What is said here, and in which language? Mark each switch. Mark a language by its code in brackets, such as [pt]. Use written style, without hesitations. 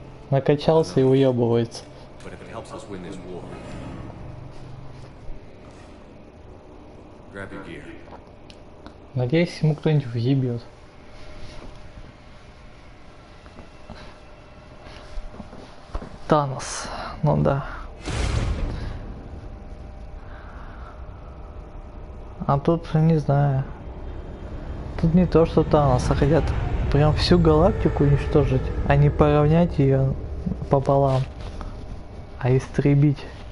[ru] Накачался и уебывается. [en] But if it helps us win this war, grab your gear. [ru] Надеюсь, ему кто-нибудь въебет. Танос. Ну да. А тут, не знаю. Тут не то, что Таноса хотят прям всю галактику уничтожить, а не поравнять ее пополам, а истребить.